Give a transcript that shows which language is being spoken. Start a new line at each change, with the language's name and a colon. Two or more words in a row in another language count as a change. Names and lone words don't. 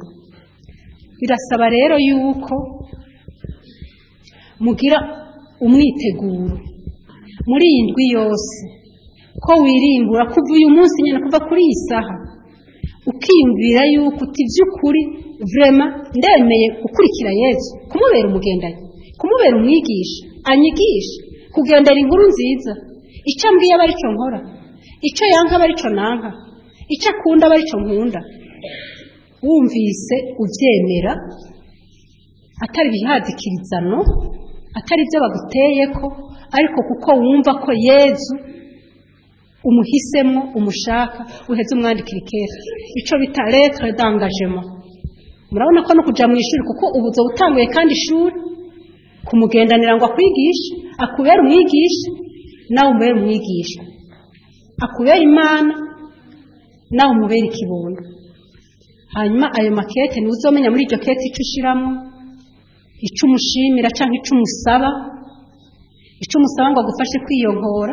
Rundi: Birasaba rero yuko mugira umwiteguro muri iyi ndwi yose, ko wirimbura kuva uyu munsi nyine, kuva kuri iyi saha, ukiyumvira yuko uti by'ukuri vraiment ndemeye gukurikira Yezu, kumubera umugendanyi, kumubera umwigisha, anyigisha kugendera inkuru nziza. Icyo ambwiye aba aricyo nkora, icyo yanka aba aricyo nanka, icyo akunda aba aricyo nkunda. Wumvise ubyemera, atari bihadikirizano, atari byo baguteye ko, ariko kuko wumva ko Yezu umuhisemo, umushaka, uheze umwandikira ikete, icyo bita
French: lettre d'engagement.
Rundi: Murabona ko no kuja mu ishuri, kuko ubuzo butanguye kandi ishuri kumugendanira ngo akwigishe, akubera umwigisha nawe umubera umwigisha, akubera Imana nawe umubera ikibondo. Hanyuma ayo makete ni uzomenya muri iryo kete icyo ushiramo, icyo umushimira cyangwa icyo umusaba, ngo agufashe kwiyonkora.